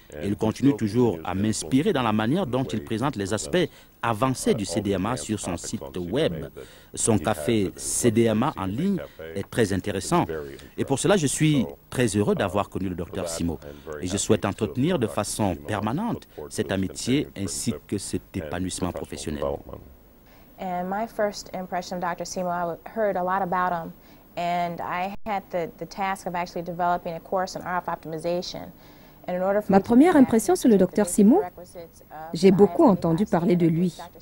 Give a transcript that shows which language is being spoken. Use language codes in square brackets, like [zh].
[fr] Et il continue toujours à m'inspirer dans la manière dont il présente les aspects avancés du CDMA sur son site web. Son café CDMA en ligne est très intéressant. Et pour cela, je suis très heureux d'avoir connu le Dr Simo. Et je souhaite entretenir de façon permanente cette amitié ainsi que cet épanouissement professionnel. [en] And my first impression of Dr. Simo, I heard a lot about him. and I had the task of actually developing a course on RF optimization. [fr] Ma première impression sur le Dr Simo, j'ai beaucoup entendu parler de lui.